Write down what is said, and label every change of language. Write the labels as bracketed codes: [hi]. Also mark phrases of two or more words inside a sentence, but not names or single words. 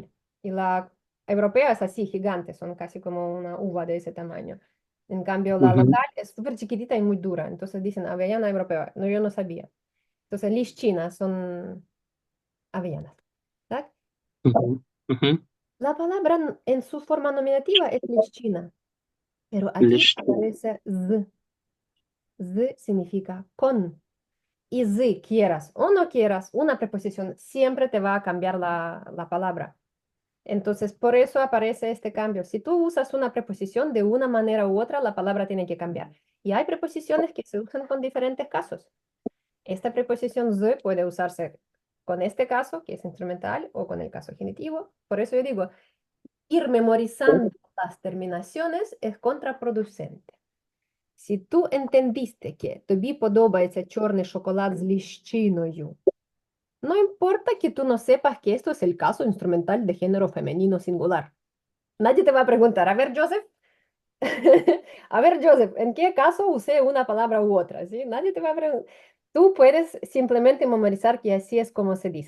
[es] Y la europea es así, gigante, son casi como una uva de ese tamaño. En cambio, la Ujú. local es súper chiquitita y muy dura. Entonces dicen avellana europea. No, yo no sabía. Entonces, lichina son avellanas. [uk] ¿Tak? Угу. Угу. [es] La palabra en su forma nominativa es lichina, pero aquí Lichina. aparece z. Z significa con. Y z, quieras o no quieras, una preposición siempre te va a cambiar la palabra. Entonces, por eso aparece este cambio. Si tú usas una preposición de una manera u otra, la palabra tiene que cambiar. Y hay preposiciones que se usan con diferentes casos. Esta preposición z puede usarse con este caso, que es instrumental, o con el caso genitivo. Por eso yo digo, ir memorizando las terminaciones es contraproducente. Si tú entendiste que [uk] тобі подобається чорний шоколад з ліщиною, [es] no importa que tú no sepas que esto es el caso instrumental de género femenino singular. Nadie te va a preguntar, a ver, Joseph, a ver, Joseph, ¿en qué caso usé una palabra u otra? ¿Sí? Nadie te va a preguntar. Tú puedes simplemente memorizar que así es como se dice.